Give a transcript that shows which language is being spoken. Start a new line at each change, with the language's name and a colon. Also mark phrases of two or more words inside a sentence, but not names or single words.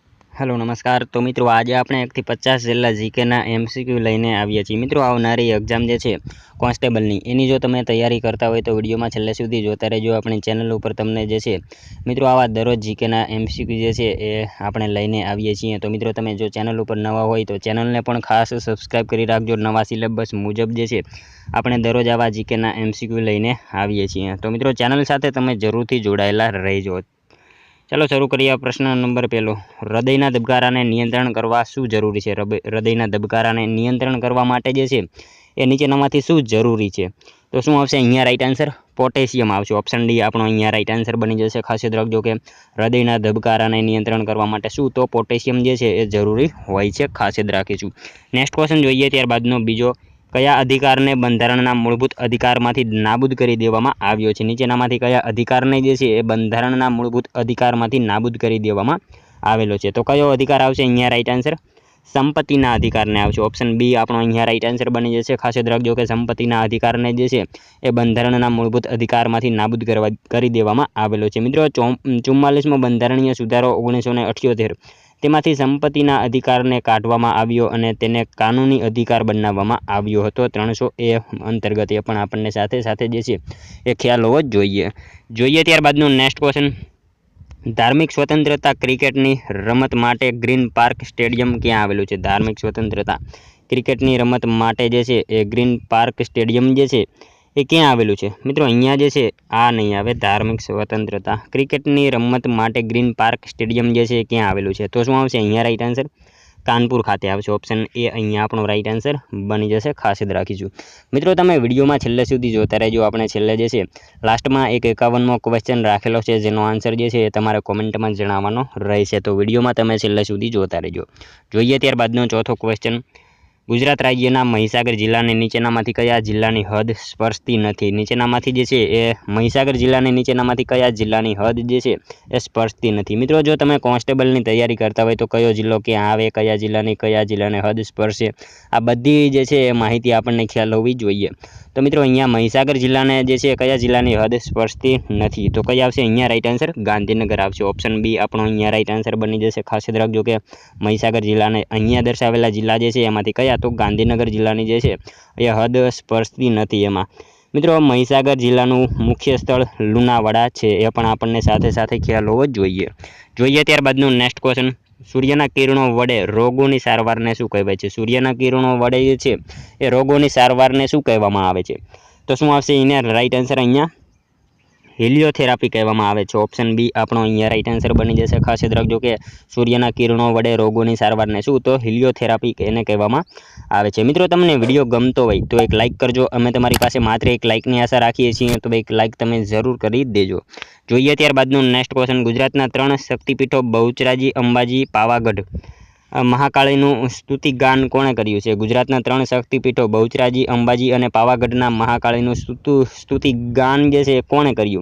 Hindi: हेलो नमस्कार। तो मित्रों आज
Gujarati: આપણે 1 થી 50 જેટલા જીકેના એમસીક્યુ લઈને આવ્યા છીએ। મિત્રો આવનારી એક્ઝામ જે છે કોન્સ્ટેબલની એની જો તમે તૈયારી કરતા હોય તો વિડીયોમાં છેલ્લે સુધી જોતા રહેજો। આપણી ચેનલ ઉપર તમને જે છે મિત્રો આવા દરરોજ જીકેના એમસીક્યુ જે છે એ આપણે લઈને આવીએ છીએ। તો મિત્રો તમે જો ચેનલ ઉપર નવા હોય તો ચેનલને પણ ખાસ સબસ્ક્રાઇબ કરી રાખજો। નવા સિલેબસ મુજબ જે છે આપણે દરરોજ આવા જીકેના એમસીક્યુ લઈને આવીએ છીએ। તો મિત્રો ચેનલ સાથે તમે જરૂરથી જોડાયેલા રહેજો।
Hindi: चलो शुरू करिए।
Gujarati: પ્રશ્ન નંબર પહેલો, હૃદયના ધબકારાને નિયંત્રણ કરવા શું જરૂરી છે? હૃદયના ધબકારાને નિયંત્રણ કરવા માટે જે છે એ નીચેનામાંથી શું જરૂરી છે? તો શું આવશે અહીંયા
English: right answer?
Gujarati: પોટેશિયમ આવશે। ઓપ્શન ડી આપણો અહીંયા
English: right answer
Gujarati: બની જશે। ખાસ યાદ રાખજો કે હૃદયના ધબકારાને નિયંત્રણ કરવા માટે શું તો પોટેશિયમ જે છે એ જરૂરી હોય છે। ખાસ યાદ રાખીશું।
English: next question
Gujarati: જોઈએ। ત્યારબાદનો બીજો, કયા અધિકારને બંધારણના મૂળભૂત અધિકારમાંથી નાબૂદ કરી દેવામાં આવ્યો છે? નીચેનામાંથી કયા અધિકારને જે છે એ બંધારણના મૂળભૂત અધિકારમાંથી નાબૂદ કરી દેવામાં આવેલો છે? તો કયો અધિકાર આવશે અહીંયા
English: right answer?
Gujarati: સંપત્તિના અધિકારને આવશે। ઓપ્શન બી આપણો અહીંયા
English: right answer
Gujarati: બની જશે। ખાસ યાદ રાખજો કે સંપત્તિના અધિકારને જે છે એ બંધારણના મૂળભૂત અધિકારમાંથી નાબૂદ કરી દેવામાં આવેલો છે। મિત્રો 44મો બંધારણીય સુધારો 1978 તેમાંથી સંપત્તિના અધિકારને કાઢવામાં આવ્યો અને તેને કાનૂની અધિકાર બનાવવામાં આવ્યો હતો। 300A અંતર્ગત એ પણ આપણને સાથે સાથે જે છે એ ખ્યાલ હોવો જોઈએ। ત્યારબાદનો
English: next question,
Gujarati: ધાર્મિક સ્વતંત્રતા ક્રિકેટની રમત માટે ગ્રીન પાર્ક સ્ટેડિયમ ક્યાં આવેલું છે? ધાર્મિક સ્વતંત્રતા ક્રિકેટની રમત માટે જે છે એ ગ્રીન પાર્ક સ્ટેડિયમ જે છે એ ક્યાં આવેલું છે? મિત્રો અહીંયા જે છે આ નહીં આવે। ધાર્મિક સ્વતંત્રતા ક્રિકેટની રમત માટે ગ્રીન પાર્ક સ્ટેડિયમ જે છે ક્યાં આવેલું છે? તો શું આવશે અહીંયા
English: right answer?
Gujarati: કાનપુર ખાતે આવશે। ઓપ્શન એ અહીંયા આપણો
English: right answer
Gujarati: બની જશે। ખાસ યાદ રાખીશું। મિત્રો તમે વિડિયોમાં છેલ્લે સુધી જોતા રહેજો। આપણે છેલ્લે જે છે લાસ્ટમાં એક 51મો ક્વેશ્ચન રાખેલો છે જેનો આન્સર જે છે તમારે કોમેન્ટમાં જણાવવાનો રહેશે। તો વિડિયોમાં તમે છેલ્લે સુધી જોતા રહેજો। જોઈએ ત્યારબાદનો ચોથો ક્વેશ્ચન, ગુજરાત રાજ્યના મહીસાગર જિલ્લાને નીચેનામાંથી કયા જિલ્લાની હદ સ્પર્શતી નથી? નીચેનામાંથી જે છે એ મહીસાગર જિલ્લાને નીચેનામાંથી કયા જિલ્લાની હદ જે છે એ સ્પર્શતી નથી? મિત્રો જો તમે કોન્સ્ટેબલની તૈયારી કરતા હોય તો કયો જિલ્લો ક્યાં આવે, કયા જિલ્લાને હદ સ્પર્શે, આ બધી જે છે એ માહિતી આપણને ખ્યાલ હોવી જોઈએ। તો મિત્રો અહીંયા મહીસાગર જિલ્લાને જે છે કયા જિલ્લાની હદ સ્પર્શતી નથી? તો કઈ આવશે અહીંયા
English: right answer?
Gujarati: ગાંધીનગર આવશે। ઓપ્શન બી આપણો અહીંયા
English: right answer
Gujarati: બની જશે। ખાસ યાદ રાખજો કે મહીસાગર જિલ્લાને અહીંયા દર્શાવેલા જિલ્લા જે છે એમાંથી કયા તો ગાંધીનગર જિલ્લાની જે છે એ હદ સ્પર્શતી નથી। એમાં મિત્રો મહીસાગર જિલ્લાનું મુખ્ય સ્થળ લુણાવાડા છે એ પણ આપણને સાથે સાથે ખ્યાલ હોવો જોઈએ। ત્યારબાદનો
English: next question,
Gujarati: સૂર્યના કિરણો વડે રોગોની સારવારને શું કહેવાય છે? સૂર્યના કિરણો વડે જે છે એ રોગોની સારવારને શું કહેવામાં આવે છે? તો શું આવશે એનો
English: right answer?
Gujarati: અહીંયા હીલિયોથેરાપી કહેવામાં આવે છે। ઓપ્શન બી આપણો અહીંયા
English: right answer
Gujarati: બની જશે। ખાસ યાદ રાખજો કે સૂર્યના કિરણો વડે રોગોની સારવારને શું તો હીલિયોથેરાપી એને કહેવામાં આવે છે। મિત્રો તમને વિડિયો ગમતો હોય તો એક લાઇક કરજો। અમે તમારી પાસે માત્ર એક લાઇકની આશા રાખીએ છીએ તો એક લાઇક તમે જરૂર કરી દેજો। જોઈએ ત્યારબાદનો
English: next question,
Gujarati: ગુજરાતના 3 શક્તિપીઠો બહુચરાજી, અંબાજી, પાવાગઢ મહાકાળીનું સ્તુતિગાન કોણે કર્યું છે? ગુજરાતના 3 શક્તિપીઠો બહુચરાજી, અંબાજી અને પાવાગઢના મહાકાળીનું સ્તુતિગાન જે છે કોણે કર્યું?